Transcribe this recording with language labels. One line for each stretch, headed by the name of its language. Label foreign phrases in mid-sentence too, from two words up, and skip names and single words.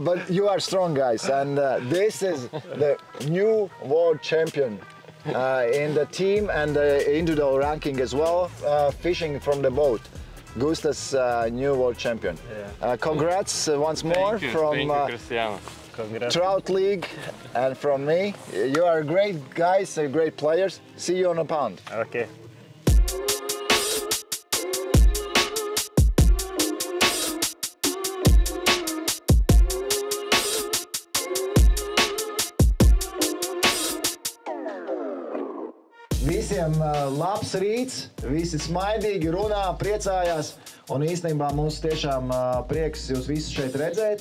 English: But you are strong, guys, and this is the new world champion in the team and the individual ranking as well, fishing from the boat. Gustas, new world champion. Yeah. Congrats once more from Trout League and from me. You are great guys, great players. See you on the pond. Okay.
Latvian: Visiem labs rīts, visi smaidīgi runā, priecājās, un īstenībā mums tiešām prieks jūs visus šeit redzēt.